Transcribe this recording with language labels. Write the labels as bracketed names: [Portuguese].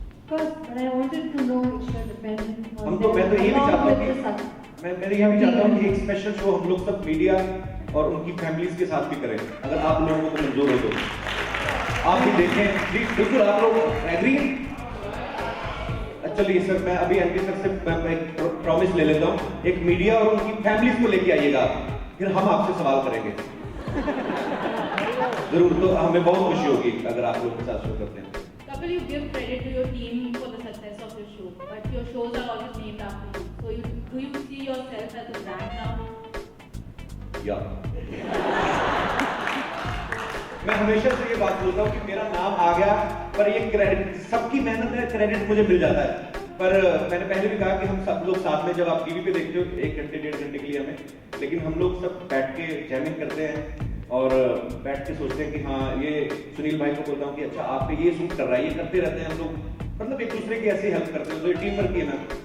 [English] But I wanted to know if you're dependent on [Hindi] हम तो मैं तो ये भी चाहता हूँ कि मैं ये भी चाहता हूँ कि एक स्पेशल शो हम लोग सब मीडिया और उनकी फैमिलीज के साथ भी करें, अगर आप लोगों को मंजूर हो तो आप भी देखें। जी बिल्कुल, आप लोग एग्री? चलिए सर, मैं अभी एमपी सर से एक प्रॉमिस ले लेता हूँ, एक मीडिया और उनकी फैमिलीज को लेके आइएगा, फिर हम आपसे सवाल करेंगे जरूर, तो हमें बहुत खुशी होगी अगर आप लोग के साथ शो करते हैं। [English] Kapil, you give credit to your team for the success of your show, but your shows are always named after you. So do you see yourself as a brand now? Yeah. [Hindi] मैं हमेशा से ये बात बोलता हूँ कि मेरा नाम आ गया, पर ये क्रेडिट, सबकी मेहनत है, क्रेडिट मुझे मिल जाता है। पर मैंने पहले भी कहा कि हम सब लोग साथ में, जब आप टीवी पे देखते हो 1 घंटे 1.5 घंटे के लिए हमें, लेकिन हम लोग सब बैठ के जैमिंग करते हैं और बैठ के सोचते हैं कि हाँ, ये सुनील भाई को बोलता हूँ कि अच्छा आप पे ये सूट कर रहा है, ये करते रहते हैं हम लोग, मतलब एक दूसरे की ऐसे हेल्प करते हैं, तो ये टीम वर्क की है ना।